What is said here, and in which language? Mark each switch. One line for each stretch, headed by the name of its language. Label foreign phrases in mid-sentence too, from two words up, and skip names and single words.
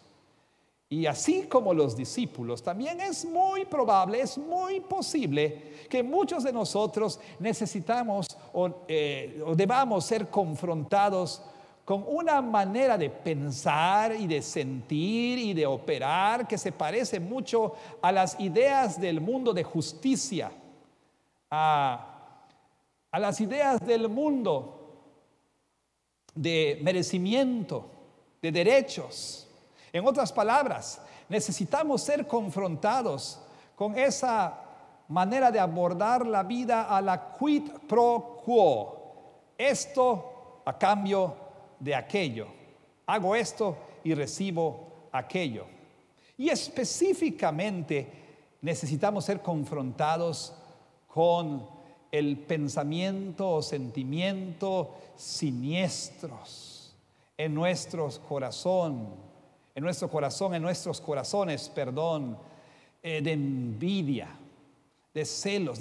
Spanish: Y así como los discípulos, también es muy probable, es muy posible que muchos de nosotros necesitamos o debamos ser confrontados con una manera de pensar y de sentir y de operar que se parece mucho a las ideas del mundo de justicia, a las ideas del mundo de merecimiento, de derechos. En otras palabras, necesitamos ser confrontados con esa manera de abordar la vida a la
Latin: quid pro quo.
Spanish: Esto a cambio de aquello. Hago esto y recibo aquello. Y específicamente necesitamos ser confrontados con el pensamiento o sentimiento siniestros en nuestros corazones, de envidia, de celos.